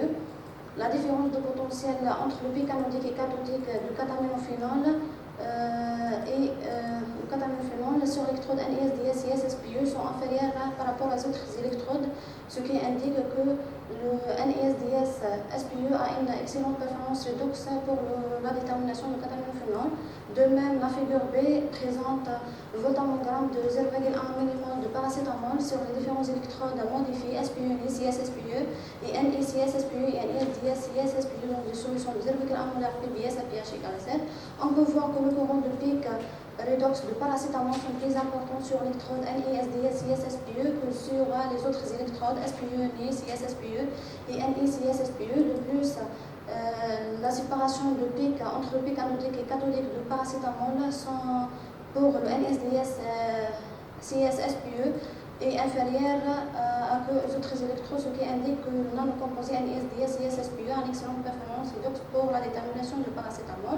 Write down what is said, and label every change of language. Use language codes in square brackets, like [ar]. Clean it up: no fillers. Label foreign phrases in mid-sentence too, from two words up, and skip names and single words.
[fr] La différence de potentiel entre le pic anodique et cathodique du cataminophénol est cataminophénol sur l'électrode NIS-DS-SPE sont inférieures par rapport aux autres électrodes, ce qui indique que le NIS-DS-SPE a une excellente performance redox pour la détermination du cataminophénol. De même, la figure B présente le voltammogramme de 0,1 mmol de paracétamol sur les différents électrodes modifiés SPE, NIS-SPE et NIS-SPE et NIS-DS-SPE dans des solutions de 0,1 mol PBS à pH égale à 7. On peut voir que le courant de pic redox de paracétamol sont plus importants sur l'électrode NIS-DS-SPE que sur les autres électrodes SPE, NIS-SPE et NIS-SPE. De plus, la séparation de pic entre le pic anodique et cathodique de paracétamol sont pour le NIS-DS-SPE est inférieure à que les autres électrodes, ce qui indique que le nanocomposé NIS-DS-SPE a une excellente performance redox pour la détermination du paracétamol.